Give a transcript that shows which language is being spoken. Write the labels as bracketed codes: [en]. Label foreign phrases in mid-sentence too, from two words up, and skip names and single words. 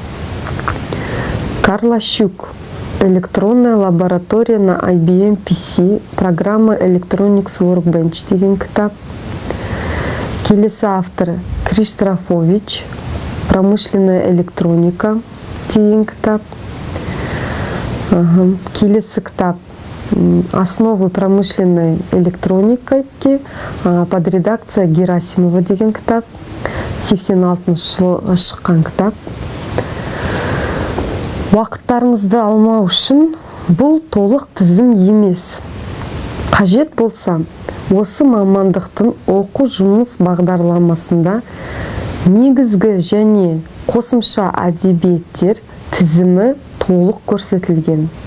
[kk] Карлащук. Электронная лаборатория на IBM PC. Программа Electronics Workbench деген кітап. Келесі авторы Криштрафович. Промышленная электроника деген кітап. Келесі кітап «Основы промышленной электроники» [ru] под редакция Герасимова [kk] деген кітап. 86 жылы шыққан кітап. Уақыттарыңызды алмау үшін бұл толық тізім емес. Қажет болса, осы мамандықтың оқу жұмыс бағдарламасында негізгі және қосымша әдебиеттер тізімі толық көрсетілген.